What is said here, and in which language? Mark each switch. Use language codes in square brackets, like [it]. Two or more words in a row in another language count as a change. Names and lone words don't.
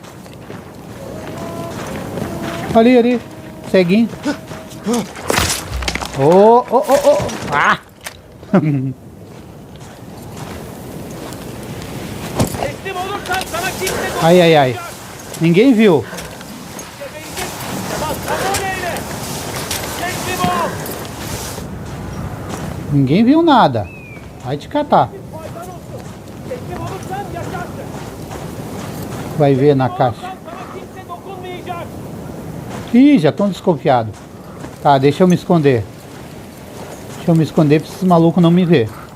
[pt] Ali. Ceguinho. Oh. Ah! [tr] Teslim olursan sana kimse dokunmayacak. [pt] Ai. Ninguém viu. [tr] Gebereceksin. Bak aboneyle. Teslim ol. [pt] Ninguém viu nada. Vai te catar. [tr] Faydan olsun. Teslim olursan yaşarsın. [pt] Vai ver na caixa. [tr] Olursan sana kimse dokunmayacak. [pt] Ih, já estão desconfiados. Tá, deixa eu me esconder. Deixa eu me esconder pra esses malucos não me ver.